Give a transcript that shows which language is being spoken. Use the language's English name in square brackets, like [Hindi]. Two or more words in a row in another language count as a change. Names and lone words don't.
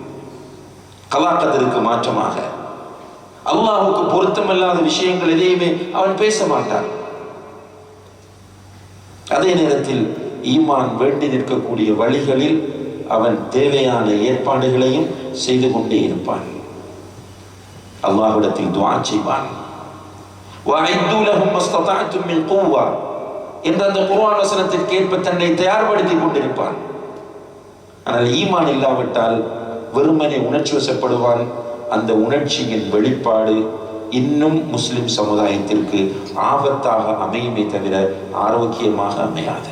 [Tamil] கலாக்கத்திற்கு மாற்றமாக அல்லாஹ்வுக்கு பொருத்தமில்லாத விஷயங்கள் எதையுமே அவன் பேச மாட்டான். அதே நேரத்தில் ஈமான் வேண்டி நிற்கக்கூடிய வழிகளில் அவன் தேவையான ஏற்பாடுகளையும் செய்து கொண்டே இருப்பான். அல்லாஹ்விடத்தில் துஆ செய்வான். [Arabic] وَأَعِدُّوا لَهُم مَّا اسْتَطَعْتُم مِّن قُوَّةٍ [Tamil] என்ற அந்த குர்ஆன் வசனத்திற்கு ஏற்ப தன்னை தயார்படுத்திக் கொண்டிருப்பான். ஆனால் ஈமான் இல்லாவிட்டால் வெறுமனே உணர்ச்சி வசப்படுவான். அந்த உணர்ச்சியின் வெளிப்பாடு இன்னும் முஸ்லிம் சமுதாயத்திற்கு ஆபத்தாக அமையுமே தவிர ஆரோக்கியமாக அமையாது.